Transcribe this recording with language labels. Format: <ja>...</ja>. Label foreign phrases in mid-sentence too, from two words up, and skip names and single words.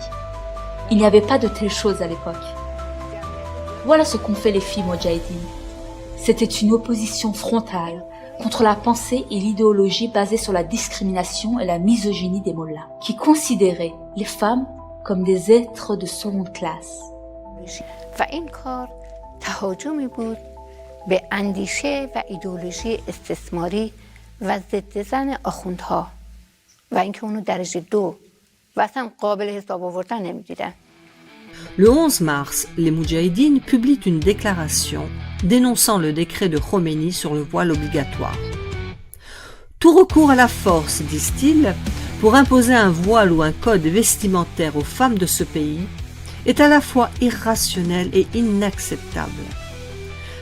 <fr>Il n'y avait pas de telles choses à l'époque. Voilà ce qu'ont fait les filles moudjahidines. C'était une opposition frontale contre la pensée et l'idéologie basée sur la discrimination et la misogynie des mollahs, qui considéraient les femmes comme des êtres de seconde classe.</fr> <fa>و این کار تهاجمی بود به اندیشه و ایدئولوژی استثماری و ضد زن آخوندها و اینکه اونو درجه 2 و اصلا قابل حساب آوردن نمی‌دیدن.</fa> <fr>Le 11 mars, les Moudjahidines publient une déclaration dénonçant le décret de Khomeini sur le voile obligatoire. Tout recours à la force, disent-ils, pour imposer un voile ou un code vestimentaire aux femmes de ce pays est à la fois irrationnel et inacceptable.</fr>